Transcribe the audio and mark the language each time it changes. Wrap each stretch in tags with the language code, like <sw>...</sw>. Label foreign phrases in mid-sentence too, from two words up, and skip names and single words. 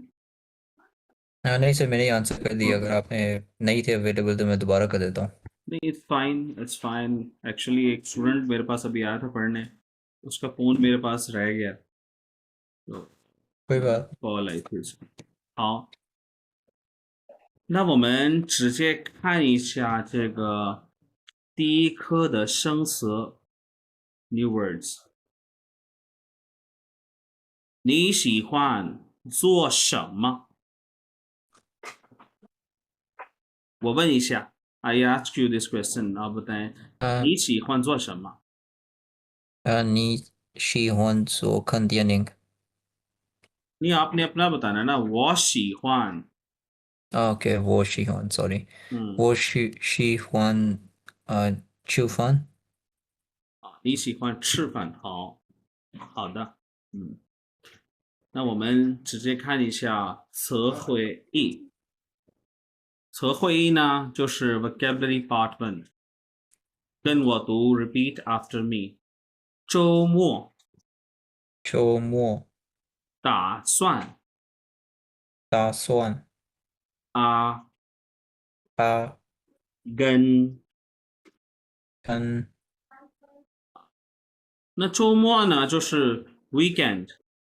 <ur>نہیں سر میں نے آنسر کر دیا، اگر آپ نے نہیں تھے اویلیبل تو میں دوبارہ کر دیتا ہوں. नहीं</ur> <en>it's fine actually</en> <ur>ایک سٹوڈنٹ میرے پاس ابھی آیا تھا پڑھنے، اس کا فون میرے پاس رہ گیا تو کوئی بات. کال آئی تھی اس کی.</ur> <zh>好，那我们直接看一下这个第一课的生词</zh> <en>new words。</en> <zh>你喜欢做什么？我问一下</zh> <en>，I ask you this question，</en> <ur>آپ بتائیں 啊</ur> <zh>你喜欢做什么？你喜欢做看电影</zh> <ur>你 آپ نے اپنا بتانا ہے نا,</ur> <zh>我喜欢，？OK，我喜欢，sorry，嗯，我喜欢吃饭。你喜欢吃饭，好，好的，嗯。那我们直接看一下词汇 E。词汇 E 呢，就是</zh> <en>vocabulary part one，</en> <zh>跟我读</zh> <en>repeat after me。</en> <zh>周末周末打算打算啊把跟跟那周末呢就是 weekend。</zh>